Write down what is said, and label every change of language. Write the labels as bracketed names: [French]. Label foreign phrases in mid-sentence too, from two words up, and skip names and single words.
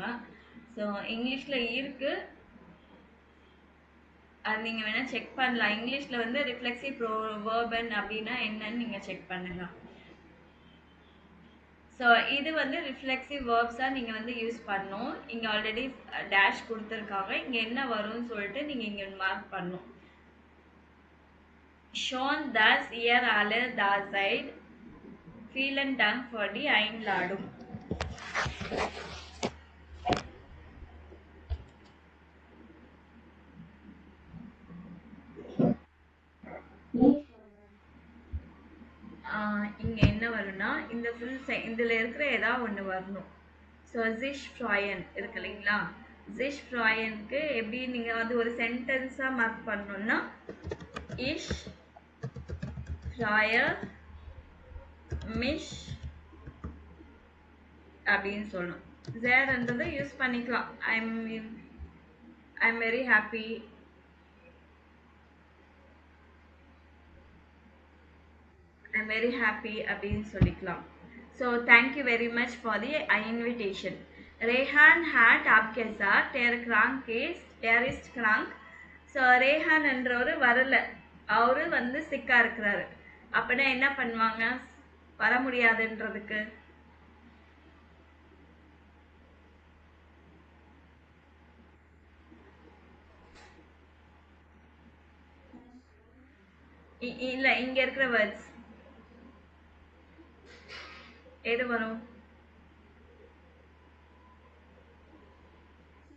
[Tamil] ஸோ இங்கிலீஷில் இருக்குது, அது நீங்கள் வேணால் செக் பண்ணலாம். இங்கிலீஷில் வந்து [German] reflexive Verben [Tamil] அப்படின்னா என்னன்னு நீங்கள் செக் பண்ணலாம். ஸோ இது வந்து [English] reflexive verbs ஆக [Tamil] நீங்கள் வந்து யூஸ் பண்ணணும். இங்கே [English] already dash [Tamil] கொடுத்துருக்காங்க, இங்கே என்ன வரும்னு சொல்லிட்டு நீங்கள் இங்கே மார்க் பண்ணணும். [German] Schon das ihr alle da seid. Vielen Dank für die Einladung. [Tamil] இங்கே என்ன வரும்னா இந்த ஃபுல் இதில் இருக்கிற ஏதாவது ஒன்று வரணும். ஸோ [German] sich freuen [Tamil] இருக்கு இல்லைங்களா? [German] sich freuen உக்கு [Tamil] எப்படி நீங்கள் வந்து ஒரு சென்டென்ஸாக மார்க் பண்ணணும்னா [German] ich freue mich [Tamil] அப்படின்னு சொல்லணும். ஜேர்ன்றதை யூஸ் பண்ணிக்கலாம். [English] I'm very happy, I'm very happy [Tamil] அப்படின்னு சொல்லிக்கலாம். [English] So thank you very much for the invitation. [German] Rehan hat abgesagt, er ist krank. [Tamil] So Rehan என்றவரு வரல, அவரு வந்து சிக்கா இருக்கிறாரு. அப்படின்னா என்ன பண்ணுவாங்க வர முடியாதுன்றதுக்கு? இல்ல இங்க இருக்கிற வேர்ட்ஸ் எது வரும்?